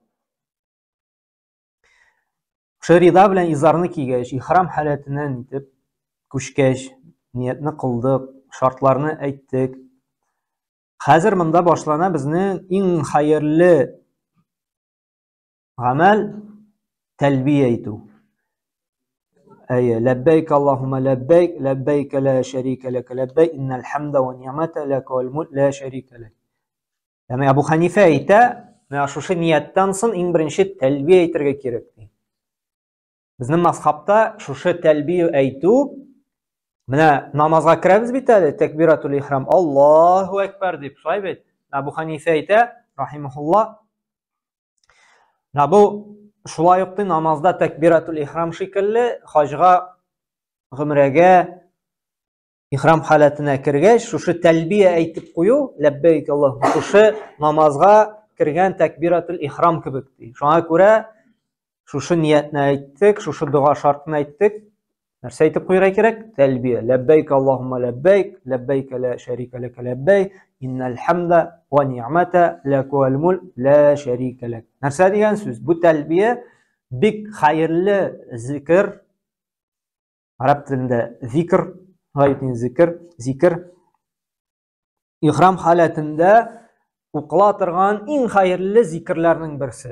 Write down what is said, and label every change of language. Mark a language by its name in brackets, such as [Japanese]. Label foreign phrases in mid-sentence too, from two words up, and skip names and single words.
[Tatar] Шарида белән изарны кигәч, ихрам халәтеннән итеп күчкәч, ниятне кылдык, шартларны әйттек. Хәзер монда башлана безнең иң хәерле гамәл тәлбия әйтү. [Arabic] لبيك اللهم لبيك، لبيك لا شريك لك، لبيك إن الحمد والنعمة لك والملك لا شريك لك. [Tatar] Яни Абу Ханифа әйтә, менә шушы нияттан соң иң беренче тәлбия әйтергә кирәк. Безнең мазхабта шушы тәлбия әйтү, менә намазга керәбез бит әле, [Arabic] تكبيرة الإحرام, الله أكبر [Tatar] дип, шулай бит. Абу Ханифа әйтә, рахимахулла, бу шулай ук намазда [Arabic] تكبيرة الإحرام [Tatar] шикелле, хаҗга, гомрәгә, ихрам халәтенә кергәч, шушы тәлбия әйтеп кую, [Arabic] لبيك اللهم, [Tatar] шушы намазга кергән [Arabic] تكبيرة الإحرام [Tatar] кебек ди. Шуңа күрә шушы ниятне әйттек, шушы дуга шартын әйттек. Нәрсә әйтеп куярга кирәк? Тәлбия. [Arabic] لبيك اللهم لبيك، لبيك لا شريك لك، لبيك إن الحمد والنعمة لك والملك لا شريك لك. [Tatar] Нәрсә дигән сүз? Бу тәлбия бик хәерле зикр. Араб телендә зикр, гайтин зикр. Ихрам халәтендә укыла торган иң хәерле зикрләрнең берсе.